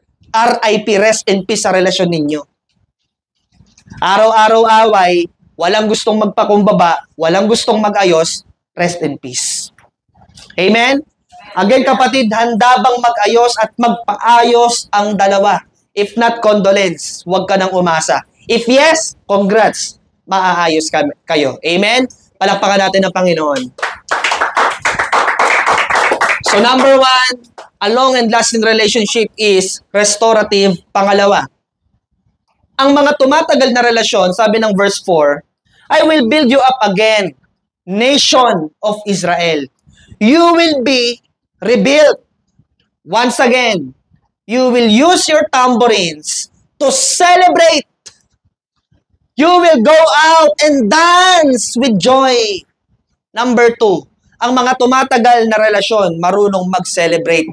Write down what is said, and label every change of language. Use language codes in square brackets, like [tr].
[en] RIP, rest in peace [tl] sa relasyon ninyo. Araw-araw away, walang gustong magpakumbaba, walang gustong mag-ayos, rest in peace. Amen? Again, kapatid, handa bang mag-ayos at magpaayos ang dalawa? [en] If not, condolence. [tl] Huwag ka nang umasa. [en] If yes, congrats. [tl] Maaayos kayo. Amen? Palakpakan natin ang Panginoon. [en] So, number 1, a long and lasting relationship is restorative. [tl] Pangalawa, ang mga tumatagal na relasyon, sabi ng verse 4, [en] I will build you up again, nation of Israel. You will be rebuilt. Once again, you will use your tambourines to celebrate. You will go out and dance with joy. [tl] Number 2, ang mga tumatagal na relasyon, marunong mag-celebrate.